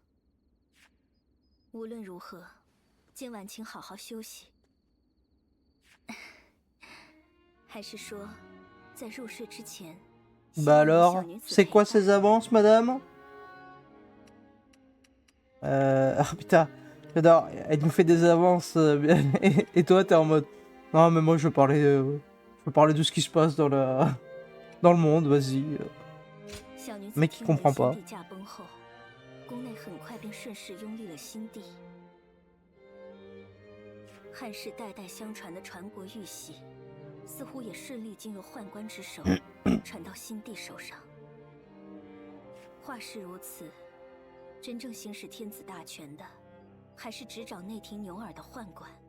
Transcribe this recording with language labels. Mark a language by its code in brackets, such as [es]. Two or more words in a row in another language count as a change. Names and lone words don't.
[zh] 无论如何，今晚请好好休息。还是说，在入睡之前， [fr] Bah alors, c'est quoi ces avances, madame? Ah putain, j'adore, elle nous fait des avances, et toi t'es en mode... Non mais moi je veux parler de ce qui se passe dans le monde, vas-y. Mec qui comprend pas. [zh] 宫内很快便顺势拥立了新帝。汉室代代相传的传国玉玺，似乎也顺利进入宦官之手，传到新帝手上。话是如此，真正行使天子大权的，还是执掌内廷牛耳的宦官。